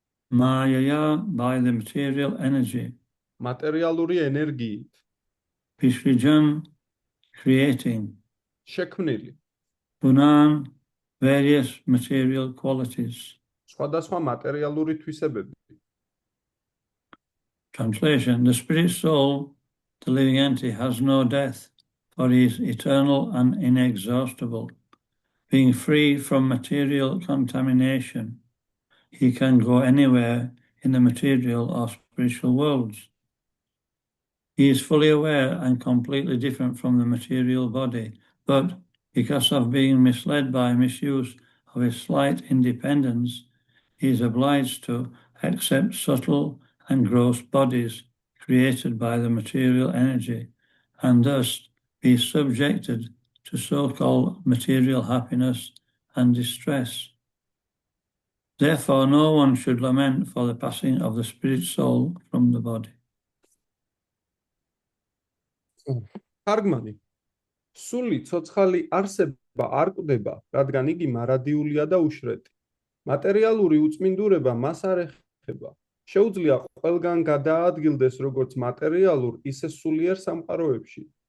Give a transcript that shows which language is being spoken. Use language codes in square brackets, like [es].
[en] Mayaya, by the material energy. [ka] მატერიალური ენერგიით, [en] Visrijan, creating. [ka] შექმნილი, [en] Punan, various material qualities. [ka] სხვადასხვა მატერიალური თვისებები. [en] Translation: the spirit soul, the living entity, has no death, for he is eternal and inexhaustible. Being free from material contamination, he can go anywhere in the material or spiritual worlds. He is fully aware and completely different from the material body, but because of being misled by misuse of his slight independence, he is obliged to accept subtle and gross bodies created by the material energy, and thus be subjected to so-called material happiness and distress. Therefore, no one should lament for the passing of the spirit soul from the body. [ka] თარგმანი. სული ცოცხალი არსება არ კვდება, რადგან იგი მარადიულია და უშრეთი. მატერიალური უწმინდურება მას არ ეხება. შეუძლია ყველგან გადაადგილდეს როგორც მატერიალურ, ისე სულიერ სამყაროებში.